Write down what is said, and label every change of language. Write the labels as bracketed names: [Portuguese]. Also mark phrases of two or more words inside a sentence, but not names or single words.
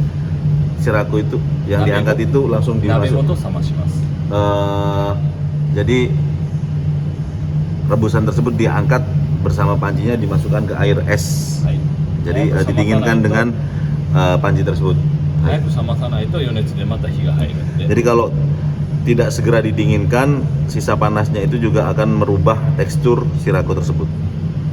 [Indonesian] Sirako itu yang diangkat itu langsung [Japanese] 鍋ご [Indonesian] dimasuk. [Japanese] と冷まします。 [Indonesian] Jadi rebusan tersebut diangkat bersama pancinya dimasukkan ke air es. [Japanese] はい。 [Indonesian] Jadi [Japanese] 早く冷まさないと [Indonesian] didinginkan dengan panci tersebut. [Japanese] 早く冷まさないと余熱でまた火が入るんで。 [Indonesian] Jadi kalau tidak segera didinginkan, sisa panasnya itu juga akan merubah tekstur sirako tersebut.